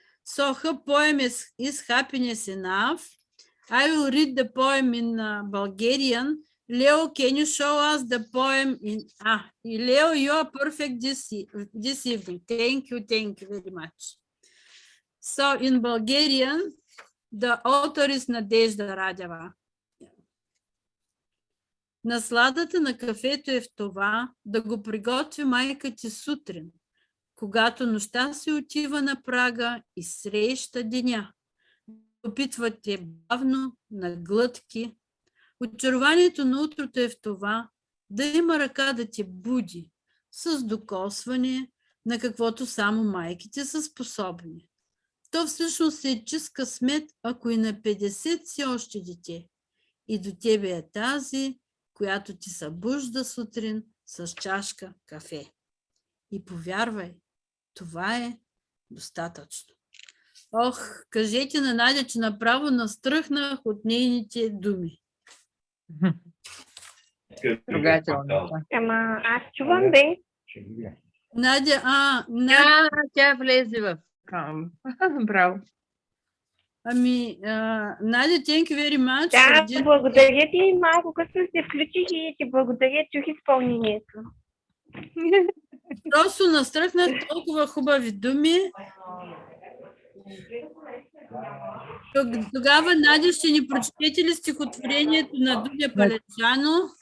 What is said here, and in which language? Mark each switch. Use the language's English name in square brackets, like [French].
[English] So her poem is Happiness Enough. I will read the poem in Bulgarian. Leo, can you show us the poem in Leo, you are perfect this evening. Thank you very much. So in Bulgarian, the author is Nadezhda Radeva. [Bulgarian] Насладата на кафето е в това да го приготви майка ти сутрин, когато нощта си отива на прага и среща деня. опитвате бавно, на глътки. Очарованието на утрото е в това да има ръка да те буди с докосване, на каквото само майките са способни. То всъщност е чист късмет, ако и на 50 си още дете. И до тебе е тази, която ти събужда сутрин с чашка кафе. И повярвай, това е достатъчно. Ох, кажете на Надя, че направо настръхнах от нейните думи. Трогателно. Ама аз чувам, бе. Надя, Тя влезе в към. Браво. [English] Надя, thank you very much. [Bulgarian] Да, благодаря ти. Малко късно се включих и ти благодаря, чух изпълнението. Просто настръхнах толкова хубави думи. Тогава, Надя, ще ни прочетете ли стихотворението на Дуня Паледжано?